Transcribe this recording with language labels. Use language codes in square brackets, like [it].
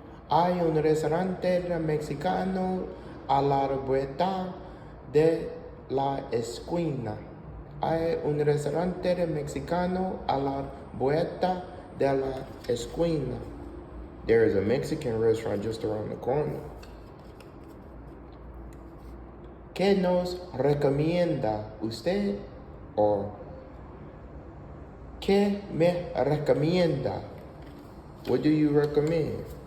[es] Hay un restaurante mexicano a la vuelta de la esquina. Hay un restaurante mexicano a la vuelta de la esquina. [en] There is a Mexican restaurant just around the corner. [es] ¿Qué nos recomienda usted? Or ¿qué me recomienda? [en] What do you recommend?